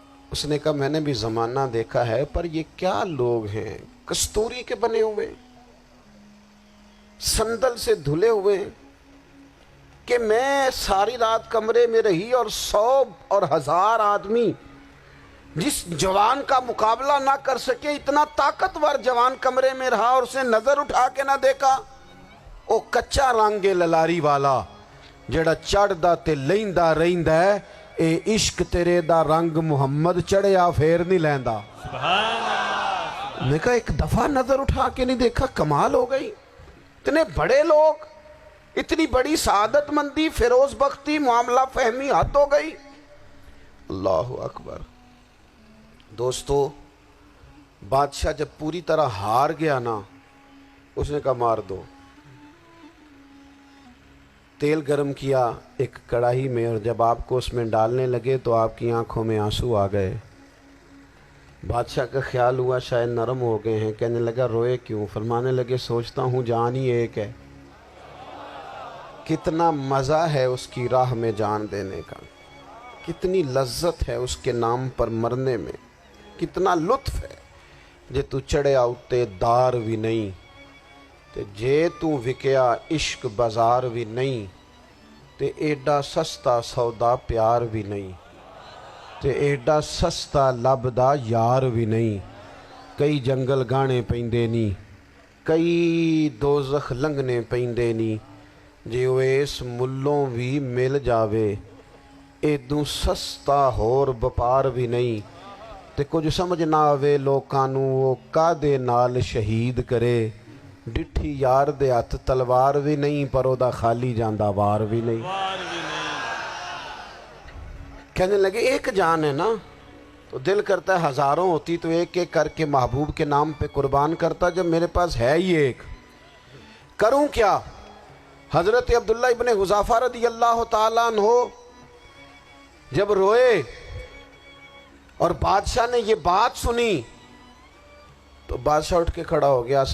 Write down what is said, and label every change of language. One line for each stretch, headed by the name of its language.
Urdu: اس نے کہا میں نے بھی زمانہ دیکھا ہے, پر یہ کیا لوگ ہیں, کستوری کے بنے ہوئے, سندل سے دھلے ہوئے, کہ میں ساری رات کمرے میں رہی اور 100 اور 1000 آدمی جس جوان کا مقابلہ نہ کر سکے, اتنا طاقتور جوان کمرے میں رہا اور اسے نظر اٹھا کے نہ دیکھا.
Punjabi: او کچا رنگ للاری والا جڑا چڑھدا تے لیندا رہندا ہے, اے عشق تیرے دا رنگ محمد چڑھیا پھر نہیں لیندا.
Urdu: سبحان اللہ. میں کہا ایک دفعہ نظر اٹھا کے نہیں دیکھا, کمال ہو گئی. اتنے بڑے لوگ, اتنی بڑی سعادت مندی, فیروز بختی, معاملہ فہمی حد ہو گئی. اللہ اکبر. دوستو, بادشاہ جب پوری طرح ہار گیا نا, اس نے کہا مار دو. تیل گرم کیا ایک کڑاہی میں, اور جب آپ کو اس میں ڈالنے لگے تو آپ کی آنکھوں میں آنسو آ گئے. بادشاہ کا خیال ہوا شاید نرم ہو گئے ہیں. کہنے لگا روئے کیوں؟ فرمانے لگے سوچتا ہوں جان ہی ایک ہے, کتنا مزہ ہے اس کی راہ میں جان دینے کا, کتنی لذت ہے اس کے نام پر مرنے میں, کتنا لطف ہے.
Punjabi: جے تو چڑھیا اتے دار بھی نہیں, تے جے تو وکیا عشق بازار بھی نہیں, تے ایڈا سستا سودا پیار بھی نہیں, تے ایڈا سستا لبدا یار بھی نہیں. کئی جنگل گانے پیندے نی, کئی دوزخ لنگنے پیندے نی, جے وہ اس ملوں بھی مل جاوے, ایدوں سستا ہور بپار بھی نہیں. تے کچھ سمجھ نہ آوے لوکانوں وہ کادے نال شہید کرے, ڈٹھی یار دے ہاتھ تلوار بھی نہیں, پر او دا خالی جاندہ وار بھی نہیں.
Urdu: کہنے لگے ایک جان ہے نا, تو دل کرتا ہے ہزاروں ہوتی تو ایک ایک کر کے محبوب کے نام پہ قربان کرتا, جب میرے پاس ہے ہی ایک, کروں کیا؟ حضرت عبداللہ ابن حذافہ رضی اللہ تعالیٰ عنہ جب روئے اور بادشاہ نے یہ بات سنی, تو بادشاہ اٹھ کے کھڑا ہو گیا.